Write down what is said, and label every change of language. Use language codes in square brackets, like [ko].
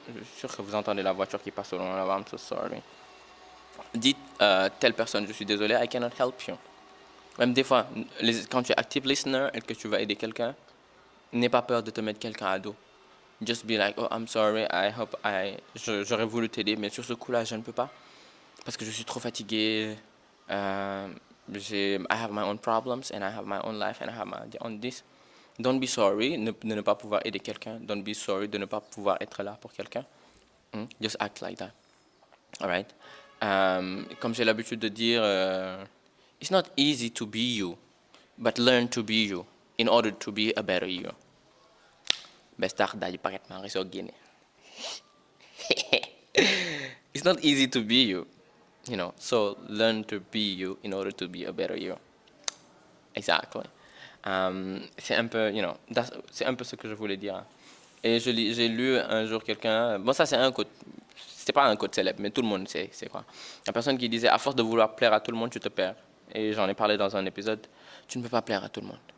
[fr] Je suis sûr que vous entendez la voiture qui passe au loin là-bas. [en] I'm so sorry. [fr] Dites telle personne, je suis désolé, [en] I cannot help you. [fr] Même des fois, quand tu es [en] active listener [fr] et que tu vas aider quelqu'un, n'aie pas peur de te mettre quelqu'un à dos. [en] Just be like, oh, I'm sorry, [fr] j'aurais voulu t'aider, mais sur ce coup-là, je ne peux pas. Parce que je suis trop fatigué. [en] I have my own problems, and I have my own life, and I have my own this. Don't be sorry [fr] de ne pas pouvoir aider quelqu'un. [en] Don't be sorry [fr] de ne pas pouvoir être là pour quelqu'un. [en] Just act like that. All right? [fr] Comme j'ai l'habitude de dire, [en] it's not easy to be you, but learn to be you in order to be a better you. Bestar daji paket mari so gene. It's not easy to be you, so learn to be you in order to be a better you. Exactly. [fr] C'est un peu, c'est un peu ce que je voulais dire. Et j'ai lu un jour quelqu'un, bon ça c'est un quote, c'était pas un quote célèbre, mais tout le monde sait, c'est quoi. La personne qui disait, à force de vouloir plaire à tout le monde, tu te perds. Et j'en ai parlé dans un épisode, tu ne peux pas plaire à tout le monde.